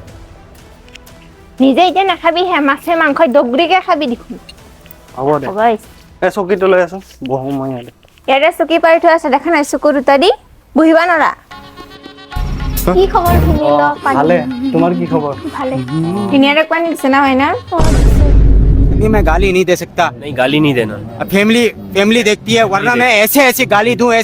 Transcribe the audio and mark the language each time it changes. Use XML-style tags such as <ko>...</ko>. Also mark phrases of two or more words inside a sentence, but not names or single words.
<as>নিজে এতিয়া নাখাবি হে মাছে মাংসই দগৰিকে খাবি দেখোন হ'ব দে হ'ব এই চকীটো লৈ আছো বহো মই ইয়াতে চকী পাৰি থৈ আছে দেখা নাই চকু দুটা দি বহিবা নৰা কি খবৰ শুনিল ভালে তোমাৰ কি খবৰ ভালে ধুনীয়াকে পানী দিছে না হয় না</as> <hi>मैं गाली नहीं दे सकता नहीं गाली नहीं देना फैमिली देखती है वरना मैं ऐसे गाली दूं</hi>